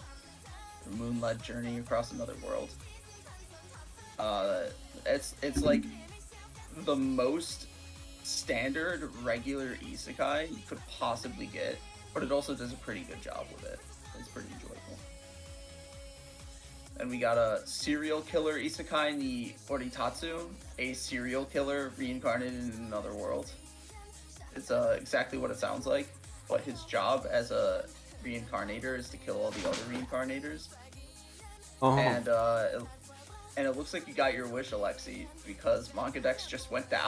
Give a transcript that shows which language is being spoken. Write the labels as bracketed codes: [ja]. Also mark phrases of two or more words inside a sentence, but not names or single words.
[en] Moonlight journey across another world. It's like the most standard regular isekai you could possibly get, but it also does a pretty good job with it. It's pretty enjoyable. And we got a serial killer isekai ni Oritatsu, a serial killer reincarnated in another world. It's exactly what it sounds like, but his job as a reincarnator is to kill all the other reincarnators. Oh. And it looks like you got your wish, Alexy, because Manga Dex just went down.